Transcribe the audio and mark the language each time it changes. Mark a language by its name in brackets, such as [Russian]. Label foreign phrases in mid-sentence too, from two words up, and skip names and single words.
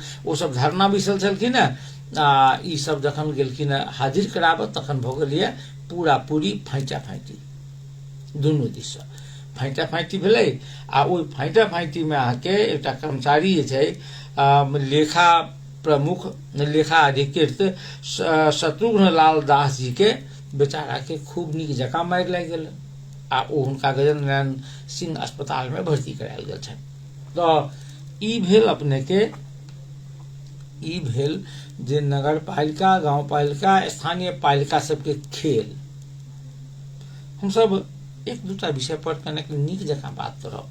[Maithili] ओ सब धरना बैसल छलखिन है आ ई सब जखन गेलखिन हाजिर कराबऽ तखन भ गेलै पूरा पूरी फाइटा फाइटी, दुनू दिस से फाइटा फाइटी भेलै। आ ओहि फाइटा फाइटी में अहाँके एकटा कर्मचारी जे छै लेखा प्रमुख लेखा अधिकृत शत्रुघ्न लाल दास जी के बेचारा के खूब नीक जकाँ मारि लागि गेल आ ओ हुनका गजेंद्र नारायण सिंह अस्पताल में भर्ती करायल गेल छनि। तो ई भेल अपने के ई भेल जे नगर पालिका गांव पालिका स्थानीय पालिका सबके खेल। हम सब एक दूटा विषय पर कनेक नीक जकाँ बात करब।